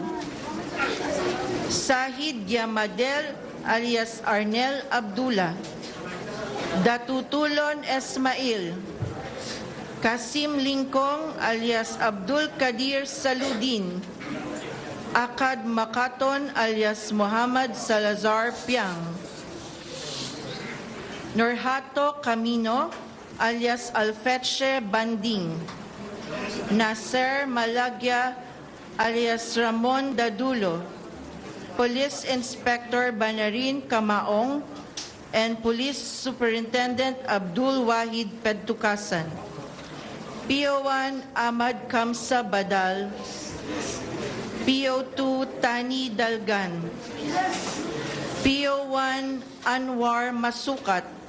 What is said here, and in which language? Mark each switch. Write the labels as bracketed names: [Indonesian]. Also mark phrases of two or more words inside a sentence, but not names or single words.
[English] Sahid Yamadel alias Arnel Abdullah, Datutulon Esmail, Kasim Lingkong alias Abdul Kadir Saludin, Akad Makaton alias Muhammad Salazar Piang, Norhato Camino alias Alfetche Banding, Nasser Malagya alias Ramon Dadulo, Police Inspector Banarin Kamaong, and Police Superintendent Abdul Wahid Pedtukasan. PO1 Ahmad Kamsa Badal, PO2 Tani Dalgan, PO1 Anwar Masukat,